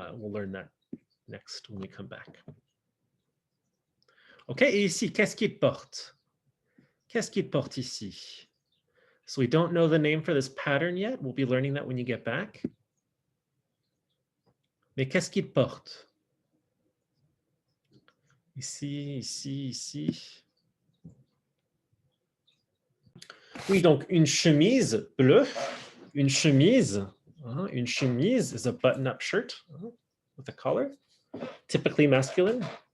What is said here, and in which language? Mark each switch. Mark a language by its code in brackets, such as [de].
[en] We'll learn that next when we come back. [fr] OK, et ici, qu'est-ce qu'il porte? Qu'est-ce qu'il porte ici? [en] So we don't know the name for this pattern yet. We'll be learning that when you get back. [fr] Mais qu'est-ce qu'il porte? Ici, ici, ici. Oui, donc une chemise [en] bleue, une chemise is a button-up shirt with a collar, typically masculine.